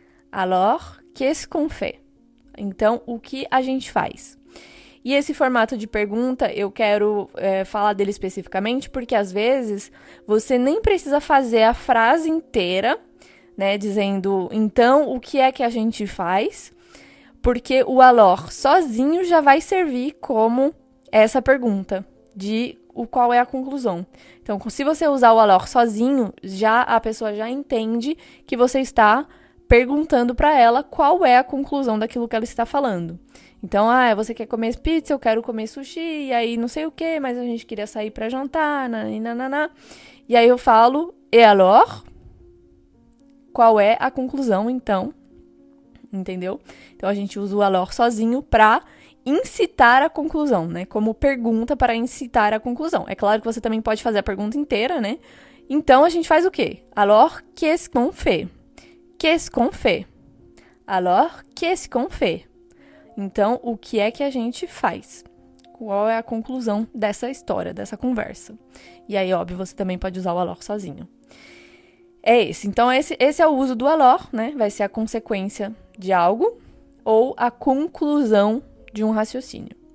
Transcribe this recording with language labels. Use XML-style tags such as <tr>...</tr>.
<fr>Alors, qu'est-ce qu'on fait?</fr> <pt>Então, o que a gente faz? E esse formato de pergunta, eu quero falar dele especificamente, porque às vezes você nem precisa fazer a frase inteira, né, dizendo, então, o que é que a gente faz? Porque o alors sozinho já vai servir como essa pergunta de qual é a conclusão. Então, se você usar o alors sozinho, a pessoa já entende que você está perguntando para ela qual é a conclusão daquilo que ela está falando. Então, você quer comer pizza, eu quero comer sushi, e aí não sei o que, mas a gente queria sair para jantar, nananana. E aí eu falo,</pt> <fr>et alors?</fr> <pt>Qual é a conclusão, então? Entendeu? Então, a gente usa o alors sozinho para incitar a conclusão, né? Como pergunta para incitar a conclusão. É claro que você também pode fazer a pergunta inteira, né? Então, a gente faz o quê?</pt> <fr>Alors, qu'est-ce qu'on fait? Qu'est-ce qu'on fait? Alors, qu'est-ce qu'on fait?</fr> <pt>Então, o que é que a gente faz? Qual é a conclusão dessa história, dessa conversa? E aí, óbvio, você também pode usar o alors sozinho. É esse. Então, esse é o uso do alors, né? Vai ser a consequência de algo ou a conclusão de um raciocínio.</pt>